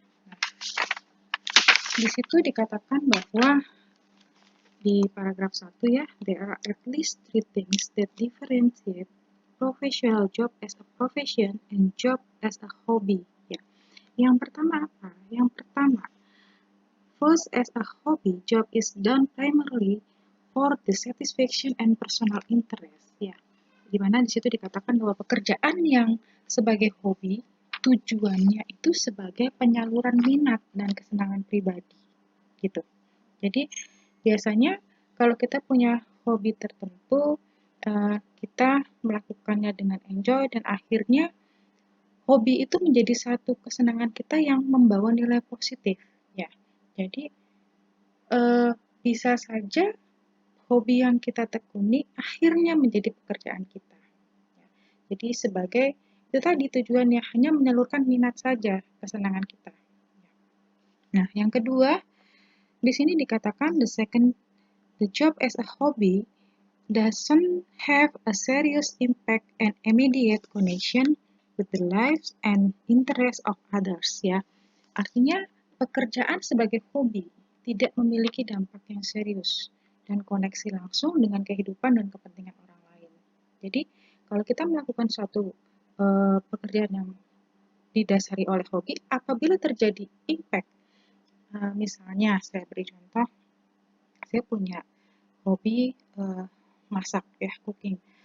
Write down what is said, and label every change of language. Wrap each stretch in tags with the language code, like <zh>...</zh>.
<id>Nah, di situ dikatakan bahwa di paragraf 1 ya,</id> <en>there are at least 3 things that differentiate professional job as a profession and job as a hobby.</en> <id>Ya. Yang pertama apa? Yang pertama,</id> <en>first, as a hobby, job is done primarily for the satisfaction and personal interest.</en> <id>Ya, dimana di situ dikatakan bahwa pekerjaan yang sebagai hobi tujuannya itu sebagai penyaluran minat dan kesenangan pribadi, gitu. Jadi biasanya kalau kita punya hobi tertentu, kita melakukannya dengan enjoy dan akhirnya hobi itu menjadi satu kesenangan kita yang membawa nilai positif ya. Jadi bisa saja hobi yang kita tekuni akhirnya menjadi pekerjaan kita. Ya. Jadi sebagai itu tadi tujuannya hanya menyalurkan minat saja, kesenangan kita. Nah, yang kedua di sini dikatakan</id> <en>the job as a hobby doesn't have a serious impact and immediate connection with the lives and interests of others ya.</en> <id>Artinya pekerjaan sebagai hobi tidak memiliki dampak yang serius dan koneksi langsung dengan kehidupan dan kepentingan orang lain. Jadi kalau kita melakukan suatu pekerjaan yang didasari oleh hobi, apabila terjadi impact, misalnya saya beri contoh, saya punya hobi masak ya, cooking.</id>